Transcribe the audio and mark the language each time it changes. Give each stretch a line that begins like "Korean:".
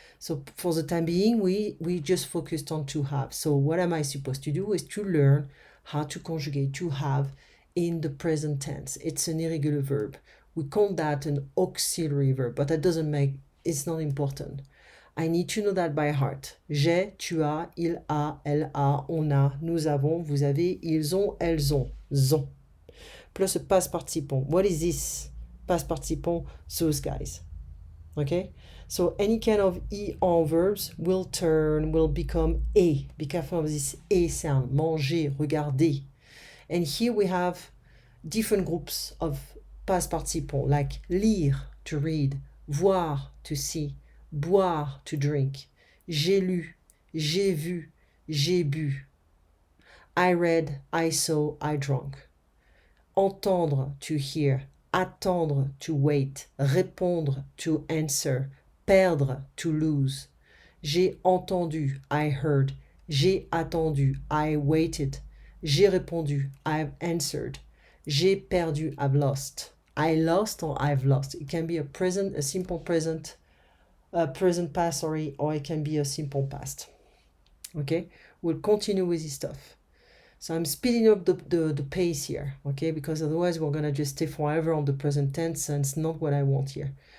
English: So for the time being, we just focused on to have. So what am I supposed to do is to learn how to conjugate to have in the present tense. It's an irregular verb. We call that an auxiliary verb, but that doesn't make, it's not important. I need to know that by heart.
French: J'ai, tu as, il a, elle a, on a, nous avons, vous avez, ils ont, elles ont, zont.
English: Plus a past participant. What is this? Past participant, those guys. Okay? So any kind of en verbs will become a. Be careful of this a sound. Manger, regarder. And here we have different groups of past participants, like lire, to read, voir, to see, boire, to drink,
French: j'ai lu, j'ai vu, j'ai bu,
English: I read, I saw, I drank. Entendre, to hear, attendre, to wait, répondre, to answer, perdre, to lose.
French: J'ai entendu,
English: I heard.
French: J'ai attendu,
English: I waited.
French: J'ai répondu,
English: I've answered.
French: J'ai perdu,
English: I've lost. I lost or I've lost. It can be a present, a simple present, present past, sorry, or it can be a simple past. Okay, we'll continue with this stuff. So I'm speeding up the pace here, okay, because otherwise we're gonna just stay forever on the present tense, and it's not what I want here.